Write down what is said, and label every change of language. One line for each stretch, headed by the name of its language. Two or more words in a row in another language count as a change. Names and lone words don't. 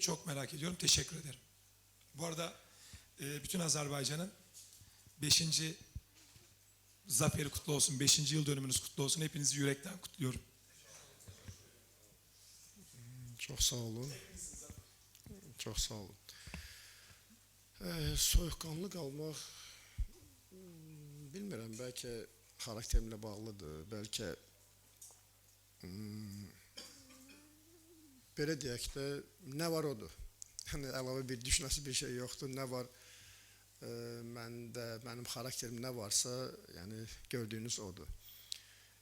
Turkish: Çok merak ediyorum. Teşekkür ederim. Bu arada bütün Azerbaycan'ın 5. zaferi kutlu olsun. 5. yıl dönümünüz kutlu olsun. Hepinizi yürekten kutluyorum. Çok sağ olun. Çok sağ olun.
Azerbaijani: Soyuqqanlı qalmaq, bilmirəm, bəlkə xarakterimlə bağlıdır, bəlkə belə deyək də, nə var odur. Yəni, əlavə bir düşünəsi bir şey yoxdur, nə var məndə, mənim xarakterim nə varsa, yəni gördüyünüz odur.